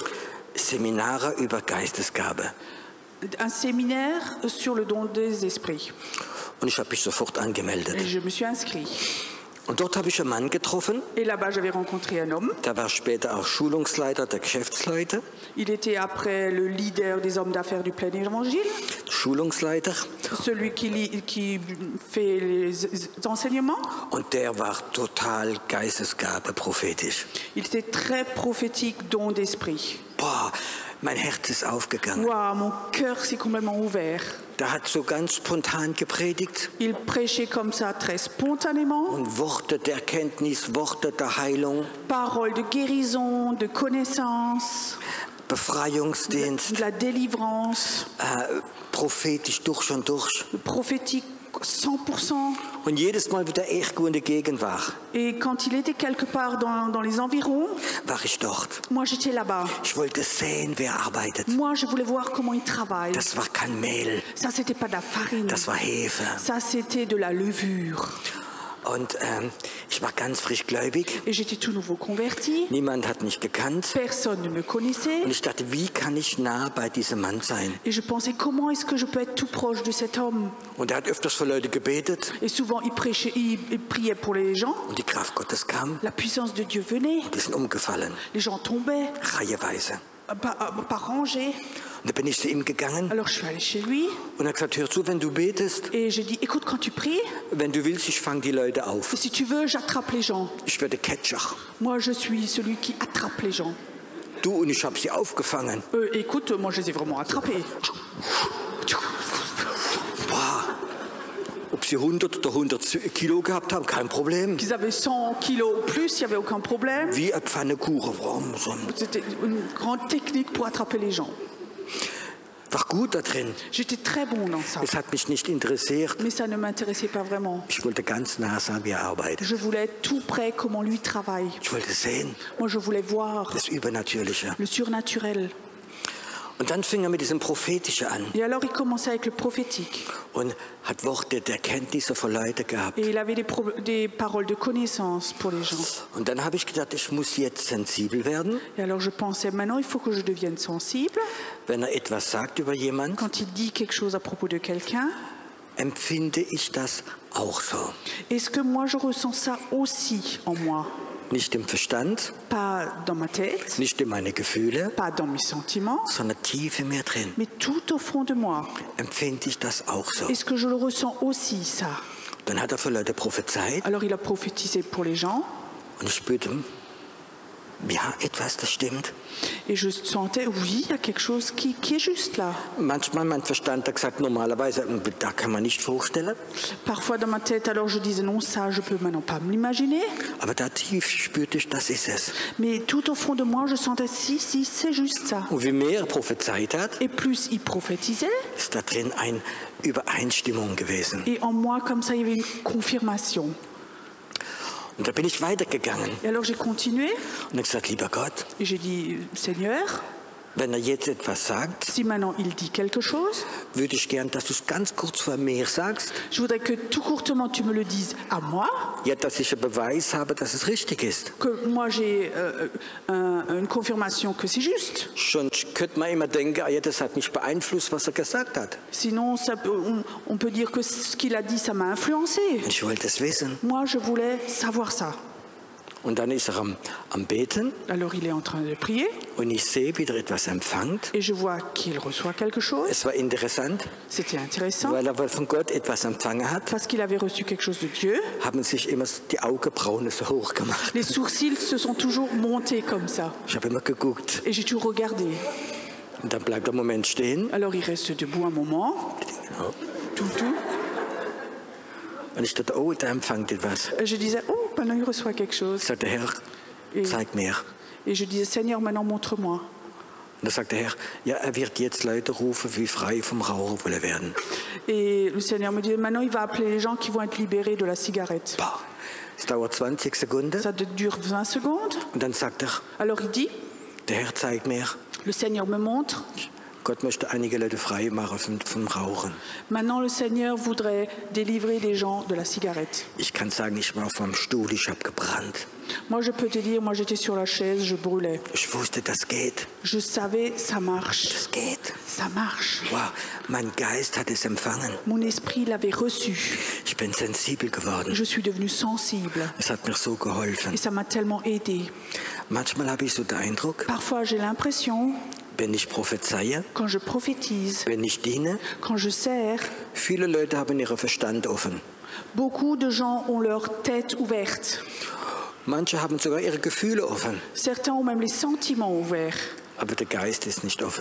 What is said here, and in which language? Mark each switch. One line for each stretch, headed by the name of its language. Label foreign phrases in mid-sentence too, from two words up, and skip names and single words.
German: Seminare über Geistesgabe.
French: un séminaire sur le don des esprits.
German: Und ich habe mich sofort angemeldet.
French: Et je me suis inscrit.
German: Und dort habe ich einen Mann getroffen.
French: Et là-bas, j'avais rencontré un homme.
German: Der war später auch Schulungsleiter der Geschäftsleute.
French: Il était après le leader des hommes d'affaires du plein évangile,
German: Schulungsleiter.
French: celui qui fait les enseignements.
German: Und der war total Geistesgabe prophetisch.
French: Il était très prophétique, don d'esprit.
German: Boah, Mein Herz ist aufgegangen.
French: Waouh, mon cœur s'est complètement ouvert.
German: Der hat so ganz spontan gepredigt.
French: Il prêchait comme ça, très spontanément.
German: Und Worte der Erkenntnis, Worte der Heilung,
French: Paroles de guérison, de connaissance,
German: Befreiungsdienst,
French: de la délivrance,
German: prophetisch durch und durch.
French: prophétique 100%.
German: Und jedes Mal wieder irgendwo in der Gegend war,
French: Et quand il était quelque part dans les environs,
German: war ich dort.
French: moi j'étais là-bas.
German: Ich wollte sehen, wer arbeitet.
French: Moi je voulais voir comment il travaille.
German: Das war kein Mehl,
French: Ça c'était pas de la farine.
German: das war Hefe.
French: Ça c'était de la levure.
German: Und ich war ganz frisch gläubig.
French: Et j'étais tout nouveau converti.
German: Niemand hat mich gekannt.
French: Personne ne me connaissait.
German: Und ich dachte, wie kann ich nah bei diesem Mann sein?
French: Et je pensais, comment est-ce que je peux être tout proche de cet homme?
German: Und er hat öfters für Leute gebetet.
French: Et souvent, il prêchait, il priait pour les gens.
German: Und die Kraft Gottes kam.
French: La puissance de Dieu venait.
German: Die sind umgefallen.
French: Les gens tombaient,
German: Reiheweise.
French: par rangées.
German: Und da bin ich zu ihm gegangen
French: Alors, je suis allée chez lui
German: und er hat gesagt, hör zu, wenn du betest,
French: et j'ai dit, écoute, quand tu pries,
German: wenn du willst, ich fange die Leute auf.
French: si tu veux, j'attrape les gens.
German: Ich werde Catcher.
French: Moi, je suis celui qui attrape les gens.
German: Du, und ich habe sie aufgefangen.
French: Écoute, moi, je les ai vraiment attrapés.
German: Boah. Ob sie 100 oder 100 Kilo gehabt haben, kein Problem.
French: Qu'ils avaient 100 kilos ou plus, il n'y avait aucun problème.
German: Wie eine Pfannekuchen. Warum so?
French: C'était une grande technique pour attraper les gens.
German: War gut da drin.
French: J'étais très bon dans ça.
German: Es hat mich nicht interessiert.
French: Mais ça ne m'intéressait pas vraiment.
German: Ich wollte ganz nah sein, wie er arbeitet.
French: Je voulais être tout près comment lui travaille.
German: Ich wollte sehen,
French: Moi, je voulais voir
German: das Übernatürliche.
French: le surnaturel.
German: Und dann fing er mit diesem Prophetischen an
French: Et alors, il commençait avec le prophétique.
German: und hat Worte der Kenntnisse für Leute gehabt.
French: Et il avait des paroles de connaissance pour les gens.
German: Und dann habe ich gedacht, ich muss jetzt sensibel werden.
French: Et alors, je pensais, maintenant, il faut que je devienne sensible.
German: Wenn er etwas sagt über jemand,
French: Quand il dit quelque chose à propos de quelqu'un,
German: empfinde ich das auch so.
French: est-ce que moi, je ressens ça aussi en moi?
German: Nicht im Verstand,
French: Pas dans ma tête,
German: nicht in meine Gefühle,
French: pas dans mes sentiments,
German: sondern tief in mir drin.
French: mais tout au fond de moi.
German: Empfinde ich das auch so.
French: Est-ce que je le ressens aussi, ça?
German: Dann hat er für Leute prophezeit
French: Alors, il a prophétisé pour les gens.
German: und ich spürte, ja, etwas, das stimmt.
French: Et je sentais, oui, il y a quelque chose qui est juste là.
German: Manchmal mein Verstand hat gesagt, normalerweise, da kann man nicht vorstellen.
French: Parfois dans ma tête, alors je disais non, ça, je peux maintenant pas me l'imaginer.
German: Aber da tief spürte ich, das ist es.
French: Mais tout au fond de moi, je sentais, si, c'est juste ça.
German: Und wie mehr er prophezeit hat,
French: Et plus il prophétisait,
German: ist da drin eine Übereinstimmung gewesen.
French: et en moi, comme ça, il y avait une confirmation.
German: Und da bin ich weitergegangen
French: Et alors j'ai continué,
German: und habe gesagt, lieber Gott,
French: et j'ai dit, Seigneur,
German: wenn er jetzt etwas sagt,
French: si maintenant il dit quelque chose,
German: würde ich gern, dass du es ganz kurz vor mir sagst,
French: je voudrais que tout courtement tu me le dises à moi,
German: ja, dass ich einen Beweis habe, dass es richtig ist.
French: que moi j'ai une confirmation que c'est juste.
German: Sonst könnte man immer denken, ah ja, das hat mich beeinflusst, was er gesagt hat.
French: Sinon, on peut dire que ce qu'il a dit, ça m'a influencé.
German: Und ich wollte es wissen.
French: Moi, je voulais savoir ça.
German: Und dann ist er am Beten
French: Alors, il est en train de prier
German: und ich sehe, wie er etwas empfängt.
French: et je vois qu'il reçoit quelque chose.
German: Es war interessant,
French: C'était intéressant
German: weil er von Gott etwas empfangen hat,
French: parce qu'il avait reçu quelque chose de Dieu.
German: haben sich immer die Augenbrauen so hoch gemacht.
French: Les sourcils se sont toujours montés comme ça.
German: Ich habe immer geguckt.
French: Et j'ai toujours regardé.
German: Und dann bleibt er einen Moment stehen.
French: Alors, il reste debout un moment. Tout.
German: Und ich dachte, oh, der empfängt etwas.
French: Et je disais, oh, maintenant il reçoit quelque chose.
German: Sagt der Herr, zeig mir.
French: Et je disais, Seigneur, maintenant montre-moi.
German: Und da sagt der Herr, ja, er wird jetzt Leute rufen, wie frei vom Rauchen wollen werden.
French: Et le Seigneur me dit, maintenant il va appeler les gens qui vont être libérés de la cigarette.
German: Boah, es dauert 20 Sekunden.
French: Ça dure 20 secondes.
German: Und dann sagt er,
French: Alors il dit,
German: der Herr zeigt mir,
French: le Seigneur me montre.
German: Gott möchte einige Leute frei machen vom Rauchen.
French: Maintenant, le Seigneur voudrait délivrer les gens de la cigarette.
German: Ich kann sagen, ich war auf meinem Stuhl, ich habe gebrannt.
French: Moi, je peux te dire, moi j'étais sur la chaise, je brûlais.
German: Ich wusste, das geht.
French: Je savais, ça marche.
German: Das geht.
French: Ça marche.
German: Wow, mein Geist hat es empfangen.
French: Mon esprit l'avait reçu.
German: Ich bin sensibel geworden.
French: Je suis devenue sensible.
German: Es hat mir so geholfen.
French: Et ça m'a tellement aidé.
German: Manchmal habe ich so den Eindruck,
French: Parfois, j'ai l'impression,
German: wenn ich prophezeie,
French: quand je prophétise,
German: wenn ich diene,
French: quand je sers,
German: viele Leute haben ihren Verstand offen.
French: beaucoup de gens ont leur tête ouverte.
German: Manche haben sogar ihre Gefühle offen.
French: Certains ont même les sentiments ouverts.
German: Aber der Geist ist nicht offen.